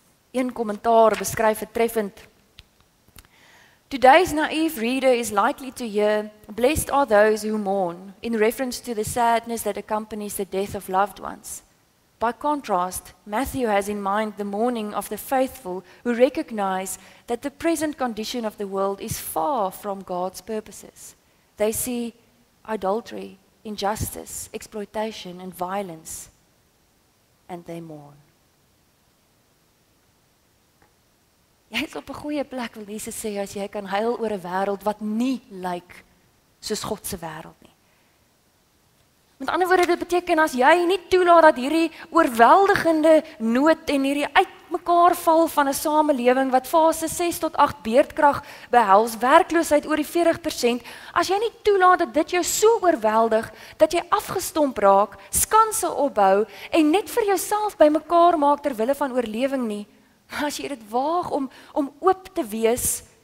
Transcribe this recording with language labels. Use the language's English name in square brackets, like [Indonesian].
[Afrikaans] Een kommentaar beskryf het treffend. [English] Today's naive reader is likely to hear, blessed are those who mourn, in reference to the sadness that accompanies the death of loved ones. By contrast, Matthew has in mind the mourning of the faithful who recognize that the present condition of the world is far from God's purposes. They see adultery, injustice, exploitation, and violence, and they mourn. [Afrikaans] Jy is op 'n goeie plek, wil Jesus sê, as jy kan huil oor 'n wêreld wat nie lyk soos God se wêreld nie. Met ander woorde, dit beteken as jy nie toelaat dat hierdie oorweldigende nood en hierdie uitmekaar val van 'n samelewing wat fase 6 tot 8 beerdkrag behels, werkloosheid oor die 40%, as jy nie toelaat dat dit jou so oorweldig dat jy afgestomp raak, skanse opbou en net vir jouself bymekaar maak ter wille van oorlewing nie, as jy dit waag om oop te wees,